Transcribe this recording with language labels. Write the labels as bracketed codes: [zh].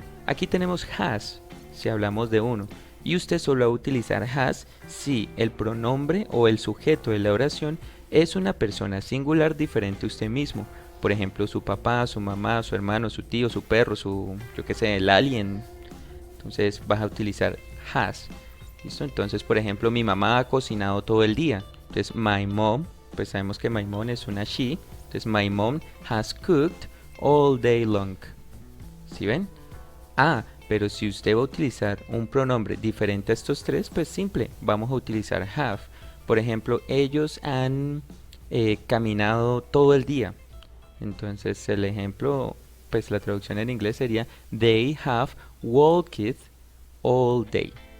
[es] Aquí tenemos has, si hablamos de uno. Y usted solo va a utilizar has si el pronombre o el sujeto de la oración es una persona singular diferente a usted mismo. Por ejemplo, su papá, su mamá, su hermano, su tío, su perro, yo qué sé, el alien. Entonces vas a utilizar has. ¿Listo? Entonces, por ejemplo, mi mamá ha cocinado todo el día. Entonces, [en] my mom, [es] pues sabemos que my mom es una she. Entonces, [en] my mom has cooked all day long. [es] ¿Sí ven? Pero si usted va a utilizar un pronombre diferente a estos tres, pues simple, vamos a utilizar have. Por ejemplo, ellos han caminado todo el día. Entonces el ejemplo, pues la traducción en inglés sería [en] they have walked all day.